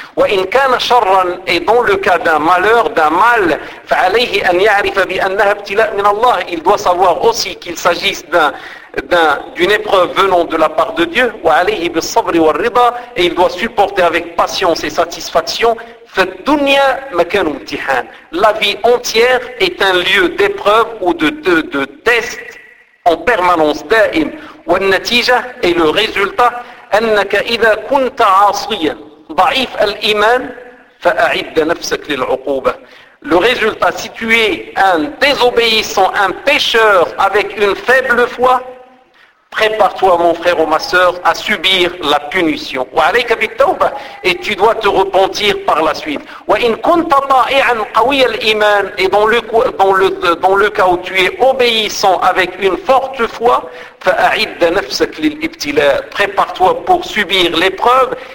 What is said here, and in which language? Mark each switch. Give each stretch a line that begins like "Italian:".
Arabic: وَإِنْ كَانَ شَرًّا
French: et dans le cas d'un malheur, d'un mal,
Arabic: فَعَلَيْهِ أَنْ يَعْرِفَ بِأَنَّهَا ابْتِلَاءٌ مِنَ اللَّهِ,
French: il doit savoir aussi qu'il s'agisse d'une épreuve venant de la part de Dieu,
Arabic: وَعَلَيْهِ بِالصَّبْرِ وَالرِّضَى,
French: et il doit supporter avec patience et satisfaction.
Arabic: فَالدُّنْيَا مَكَانُ امْتِحَانٍ,
French: la vie entière est un lieu d'épreuve ou de test en permanence,
Arabic: دائم. والنتيجة
French: et le résultat,
Arabic: أنك إذا كنت عاصيا ضعيف الإيمان فأعد نفسك للعقوبة.
French: Le résultat, si tu es un désobéissant, un pécheur avec une faible foi, prépare-toi mon frère ou ma sœur à subir la punition.
Arabic: وعليك بالتوبة,
French: et tu dois te repentir par la suite.
Arabic: وإن كنت طائعا قوي الإيمان,
French: et dans le cas où tu es obéissant avec une forte foi,
Arabic: فأعد نفسك للابتلاء,
French: prépare-toi pour subir l'épreuve.